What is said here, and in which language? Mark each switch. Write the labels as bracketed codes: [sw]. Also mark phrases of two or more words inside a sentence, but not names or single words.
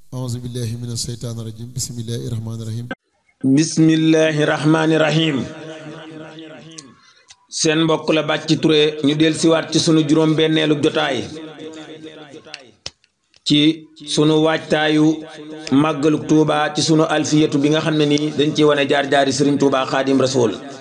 [ar] أعوذ بالله من الشيطان الرجيم. بسم الله الرحمن الرحيم. بسم الله الرحمن الرحيم. [wo] Seen mbokk la Bathie Touré, ñu del siwaat ci sunu juróom benneelu jotaay ci sunu waajtaayu màggaluk Tuuba, ci sunu alfiyatu bi nga xam ne nii dañ ci wane jaar-jaari Sëriñ Tuuba Xaadim Rasuul.